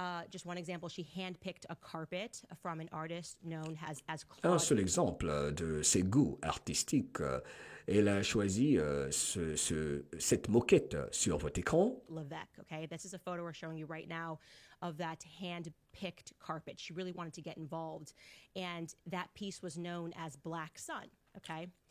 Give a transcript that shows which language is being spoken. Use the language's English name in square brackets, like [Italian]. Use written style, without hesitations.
[English] Just one example, she handpicked a carpet from an artist known as Claude. [French] Un seul exemple de ses goûts artistiques. Elle a choisi cette moquette sur votre écran. [English] Levesque, okay? This is a photo we're showing you right now of that hand-picked carpet. She really wanted to get involved. And that piece was known as Black Sun, okay?